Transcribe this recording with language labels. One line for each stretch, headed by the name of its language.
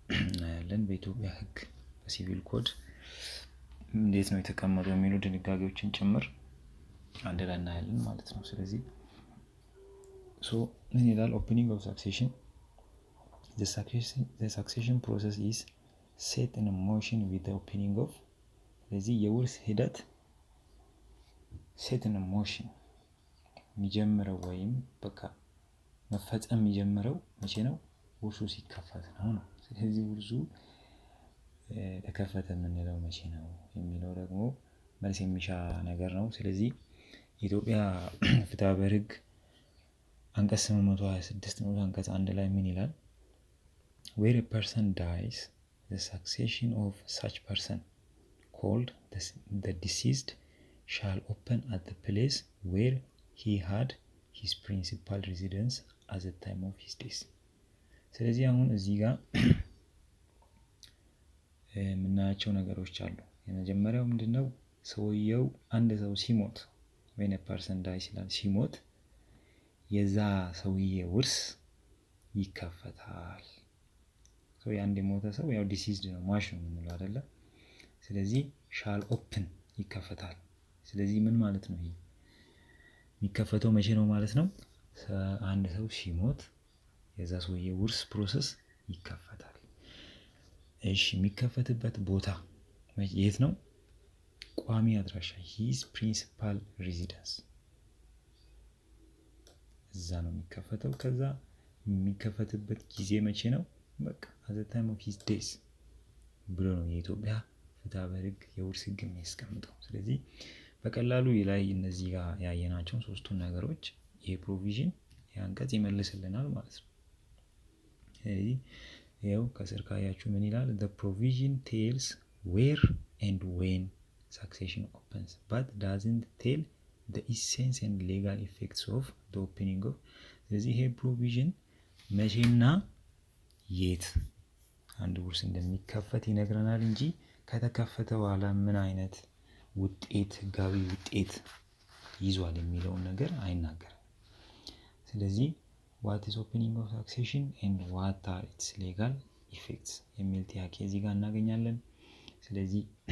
Amharic: እናያለን። በኢትዮጵያ ሕግ በሲቪል ኮድ እንዴት ነው የተቀመጠው የሚሉ ድንጋጌዎችን ጭምር አንድ ላይ እናያለን ማለት ነው። ስለዚህ ምን ይላል?
English: ኦፕኒንግ ኦፍ ሳክሴሽን the succession process is set in motion with the opening of
Amharic: ስለዚህ የውርስ ሂደት
English: set in motion
Amharic: የሚጀምረው ወይም በቃ መፈጸም የሚጀምረው መቼ ነው? ውርሱ ሲከፈት ነው። ስለዚህ ውርሱ ተከፈተ የምንለው መቼ ነው የሚለው ደግሞ መልስ የሚሻ ነገር ነው። ስለዚህ የኢትዮጵያ ፍትሐ ብሔር ሕግ አንቀጽ 826 ነው አንቀጽ 1 ላይ ምን ይላል?
English: where a person dies, the succession of such person called the deceased shall open at the place where he had his principal residence at the time of his death።
Amharic: ስለዚህ አሁን እዚህ ጋር የምናያቸው ነገሮች አሉ። የመጀመሪያው ምንድነው? ሰውየው አንድ ሰው ሲሞት
English: when a person dies
Amharic: ይላል፣ ሲሞት የዛ ሰውዬ ውርስ ይከፈታል። የአንድ የሞተ ሰው ያው ዲሲዝድ ነው፣ ሟች ነው የምንለው አይደለ? ስለዚህ ሻል ኦፕን ይከፈታል። ስለዚህ ምን ማለት ነው? ይሄ የሚከፈተው መቼ ነው ማለት ነው? አንድ ሰው ሲሞት የዛ ሰውዬ ውርስ ፕሮሰስ ይከፈታል። እሺ የሚከፈትበት ቦታ የት ነው? ቋሚ አድራሻ
English: his principal residence
Amharic: እዛ ነው የሚከፈተው። ከዛ የሚከፈትበት ጊዜ መቼ ነው? በቃ
English: at the time of his death
Amharic: ብሎ ነው የኢትዮጵያ ፍትሐ ብሔር ሕግ የውርስ ሕግ የሚያስቀምጠው። ስለዚህ በቀላሉ ላይ እነዚህ ጋር ያየናቸው ሶስቱን ነገሮች ይሄ ፕሮቪዥን ያንቀጽ ይመልስልናል ማለት ነው። ስለዚህ ያው ከስር ካያችሁ ምን ይላል?
English: the provision tells where and when succession opens but doesn't tell the essence and legal effects of the opening of
Amharic: ስለዚህ ይሄ ፕሮቪዥን መቼና የት አንድ ውርስ እንደሚከፈት ይነግረናል እንጂ ከተከፈተ በኋላ ምን አይነት ውጤት ህጋዊ ውጤት ይዟል የሚለውን ነገር አይናገርም። ስለዚህ
English: what is opening of succession and what are its legal effects
Amharic: የሚል ጥያቄ እዚህ ጋር እናገኛለን። ስለዚህ